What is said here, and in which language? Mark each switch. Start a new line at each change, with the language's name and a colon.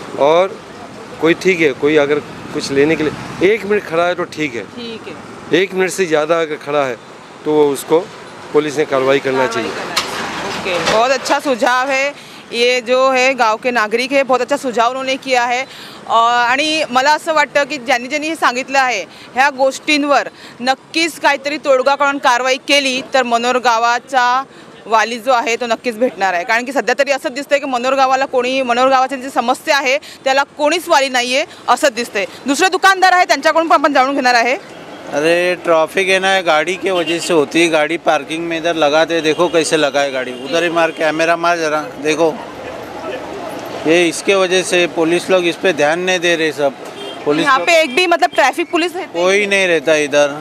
Hindi: और कोई ठीक है, कोई अगर कुछ लेने के लिए 1 मिनट खड़ा है तो ठीक है, 1 मिनट से ज़्यादा अगर खड़ा है तो उसको पुलिस ने कार्रवाई करना चाहिए। ओके, बहुत अच्छा सुझाव है। ये जो है गाव के नागरिक है, बहुत अच्छा सुझाव उन्होंने किया आहे।
Marathi: आणि मला असं वाटतं की ज्यांनी ज्यांनी हे सांगितलं आहे ह्या गोष्टींवर नक्कीच काहीतरी तोडगा काढून कारवाई केली तर मनोर गावाचा वाली जो आहे तो नक्कीच भेटणार आहे। कारण की सध्या तरी असं दिसतंय की मनोर गावाची जी समस्या आहे त्याला कोणीच वाली नाही आहे असं दिसतंय। दुसरे दुकानदार आहे त्यांच्याकडून पण आपण जाणून घेणार आहे।
Hindi: अरे ट्रैफिक है ना, गाड़ी के वजह से होती है। गाड़ी पार्किंग में इधर लगाते, देखो कैसे लगा है गाड़ी, उधर ही मार, कैमरा मार जरा देखो। ये इसके वजह से पुलिस लोग इस पे ध्यान नहीं दे रहे। सब पुलिस यहाँ पे एक भी मतलब ट्रैफिक पुलिस है? कोई नहीं रहता इधर।